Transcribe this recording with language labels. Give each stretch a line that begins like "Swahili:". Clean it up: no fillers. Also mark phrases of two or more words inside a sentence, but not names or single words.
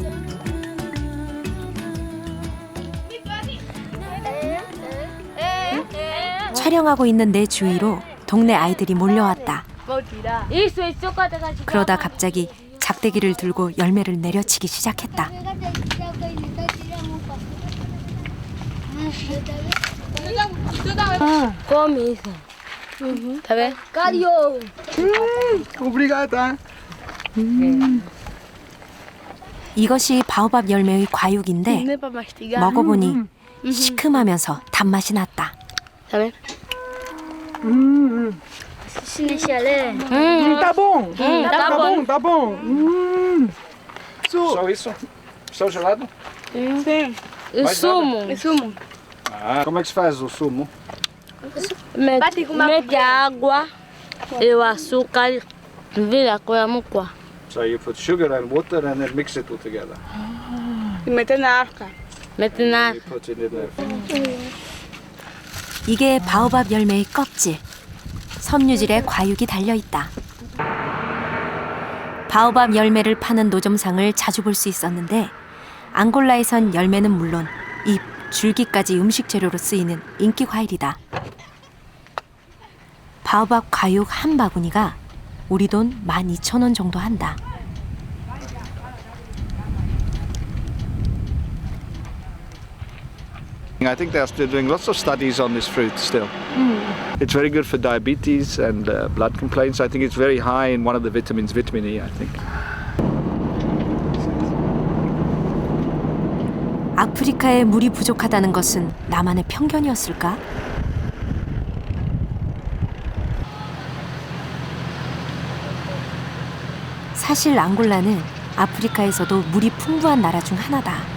Korean: 촬영하고 있는 내 주위로 동네 아이들이 몰려왔다. 그러다 갑자기 작대기를 들고 열매를 내려치기 시작했다.
Portuguese: Come isso. Tá vendo? Cario. Obrigada.
Korean: 이것이 바오밥 열매의 과육인데
Portuguese: Nem pra mastigar.
Korean: 먹어보니 시큼하면서 단맛이 났다.
Portuguese: Tá vendo? Se mexer Tá bom. tá bom. Tá bom. Só isso? Só gelado? O sumo. O sumo. Ah, como é que se faz o sumo? Mete a água e o açúcar, vira com a mucoa.
English: So you put sugar and water and then mix it all together.
Portuguese: Mete na.
English: You put it in there.
Korean: 이게 바오밥 열매의 껍질, 섬유질에 과육이 달려있다. 바오밥 열매를 파는 노점상을 자주 볼 수 있었는데 앙골라에선 열매는 물론 잎, 줄기까지 음식 재료로 쓰이는 인기 과일이다. 바오밥 과육 한 바구니가 우리 돈 12,000원 정도 한다.
English: I think they're still doing lots of studies on this fruit still. It's very good for diabetes and blood complaints. I think it's very high in one of the vitamins, vitamin E, I think.
Korean: 아프리카에 물이 부족하다는 것은 나만의 편견이었을까? 사실 앙골라는 아프리카에서도 물이 풍부한 나라 중 하나다.